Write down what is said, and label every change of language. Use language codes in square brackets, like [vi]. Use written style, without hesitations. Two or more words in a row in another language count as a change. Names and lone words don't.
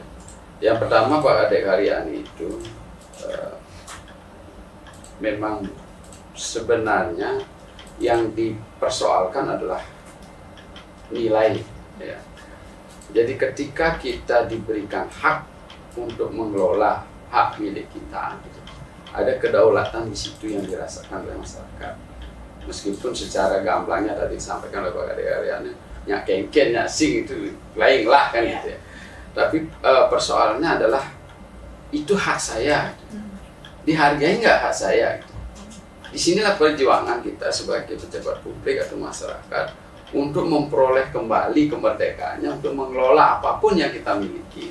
[id] Yang pertama Pak Ade Karyani itu memang sebenarnya yang dipersoalkan adalah nilai. Ya. Jadi ketika kita diberikan hak untuk mengelola hak milik kita, ada kedaulatan di situ yang dirasakan oleh masyarakat. Meskipun secara gamblangnya tadi disampaikan oleh Pak Ade Karyani, [ban] nyak kengken, nyak sing [id] itu lain lah kan gitu ya. Tapi persoalannya adalah itu hak saya, dihargai nggak hak saya? Disinilah perjuangan kita sebagai pejabat publik atau masyarakat untuk memperoleh kembali kemerdekaannya untuk mengelola apapun yang kita miliki.